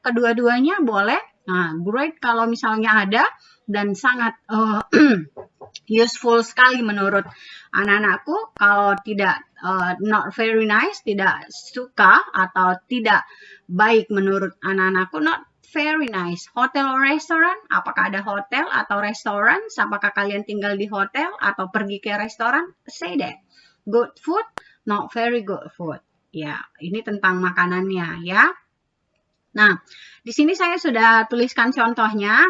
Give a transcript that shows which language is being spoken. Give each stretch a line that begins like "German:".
Indonesian: Kedua-duanya boleh. Nah, great kalau misalnya ada dan sangat useful sekali menurut anak-anakku. Kalau tidak
English: not very nice,
Indonesian: tidak suka atau tidak baik menurut anak-anakku, not very nice.
English: Hotel or restaurant,
Indonesian: apakah ada hotel atau restoran? Apakah kalian tinggal di hotel atau pergi ke restoran?
English: Say that. Good food, not very good food.
Indonesian: Ya, ini tentang makanannya ya. Nah, di sini saya sudah tuliskan contohnya.